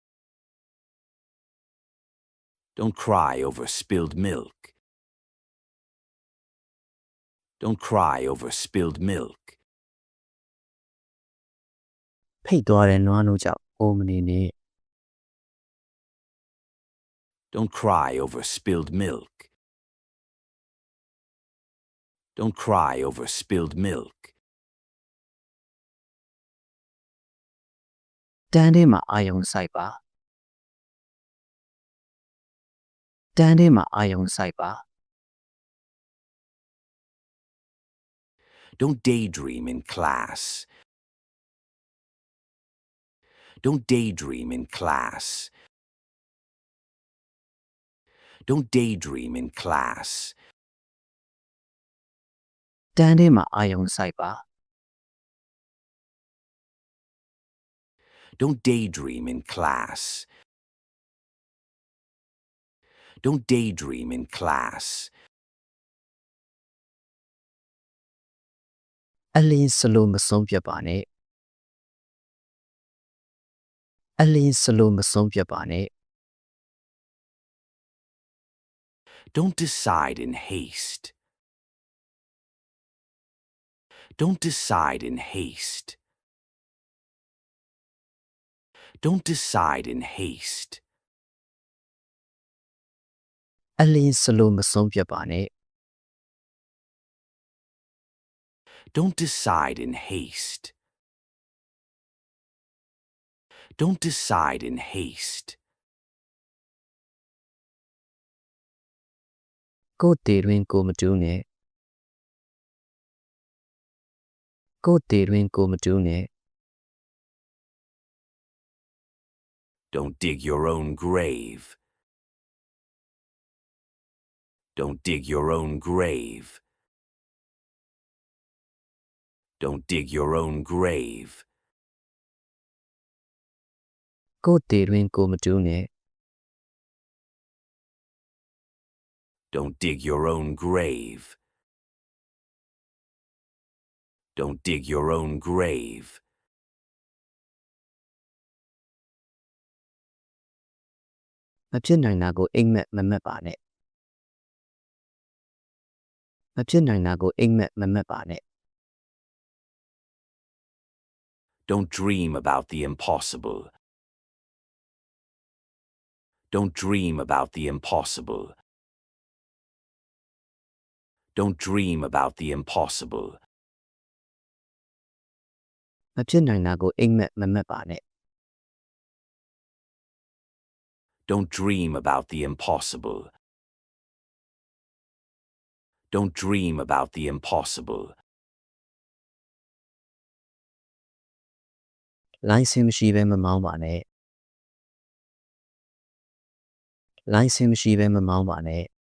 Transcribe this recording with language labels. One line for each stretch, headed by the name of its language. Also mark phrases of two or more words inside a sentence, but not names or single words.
English: Don't cry over spilled milk. Don't cry over spilled milk.
Burmese: ဖိတ်သွားတဲ့နွားနို့ကြောင့်အိုးမနေနဲ့
English: Don't cry over spilled milk. Don't cry over spilled milk.
Burmese: တန်းထဲမှာအာယုံစိုက်ပါတန်းထဲမှာအာယုံစိုက်ပါ
English: Don't daydream in class. Don't daydream in class. Don't daydream in class.
Burmese: တန်းထဲမှာအာယုံစိုက်ပါ
English: Don't daydream in class. Don't daydream in class.
Burmese: အလင်းစလိုမဆုံးပြတ်ပါနဲ့အလင်းစလိုမဆုံးပြတ်ပါနဲ့
English: Don't decide in haste. Don't decide in haste. Don't decide in haste.
Burmese: အလင်းစလိုမဆုံးပြတ်ပါနဲ့
English: Don't decide in haste. Don't decide in haste.
Burmese: ကိုယ်တည်တွင်ကိုမတူးနဲ့ကိုယ့်တေတွင်ကိုယ်မတူးနဲ့
English: Don't dig your own grave. Don't dig your own grave. Don't dig your own grave.
Burmese: ကိုယ့်တေတွင်ကိုယ်မတူးနဲ့
English: Don't dig your own grave. Don't dig your own grave.
Burmese: မဖြစ်နိုင်တာကိုအိမ်မက်မမက်ပါနဲ့မဖြစ်နိုင်တာကိုအိမ်မက်မမက်ပါနဲ့
English: Don't dream about the impossible. Don't dream about the impossible. Don't dream about the impossible.
Burmese: မဖြစ်နိုင်တာကိုအိမ်မက်မမက်ပါနဲ့
English: Don't dream about the impossible. Don't dream about the impossible.
Burmese: လိုင်စင်မရှိဘဲမမောင်းပါနဲ့လိုင်စင်မရှိဘဲမမောင်းပါနဲ့